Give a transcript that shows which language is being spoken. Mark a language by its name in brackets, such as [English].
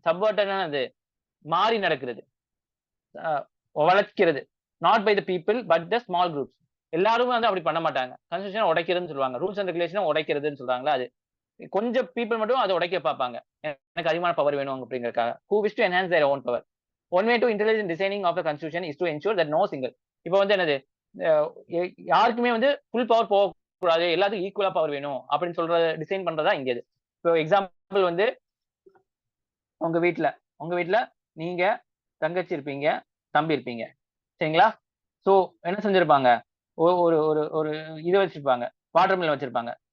[Tamil] சப்வெர்ட்டட்னா என்னது? மாறி நடக்கிறது. வளைக்கிறது. [English] Not by the people but the small groups. [Tamil] எல்லாரும் வந்து அப்படி பண்ண மாட்டாங்க. கன்ஸ்டிடியூஷன் உடைக்கிறதுன்னு சொல்லுவாங்க. ரூல்ஸ் அண்ட் ரெகுலேஷன் உடைக்கிறதுன்னு சொல்றாங்களா அது. கொஞ்சம் பீப்பிள் மட்டும் அதை உடைக்க பார்ப்பாங்க. எனக்கு அதிகமான பவர் வேணும் அப்படிங்கறதுக்காக. [English] Who wish to enhance their own power. One way to intelligent designing of the constitution is to ensure that no single. [Tamil] இப்போ வந்து என்னது யாருக்குமே வந்து ஃபுல் பவர் போகக்கூடாது, எல்லாத்துக்கும் ஈக்குவலா பவர் வேணும் அப்படின்னு சொல்ற டிசைன் பண்றதா இங்க இது. இப்போ எக்ஸாம்பிள் வந்து உங்க வீட்ல உங்க வீட்ல நீங்க தங்கச்சி இருப்பீங்க, தம்பி இருப்பீங்க. சரிங்களா? சோ என்ன செஞ்சிருப்பாங்க, ஒரு ஒரு ஒரு இது வச்சிருப்பாங்க, வாட்டர் மிலன் வச்சிருப்பாங்க.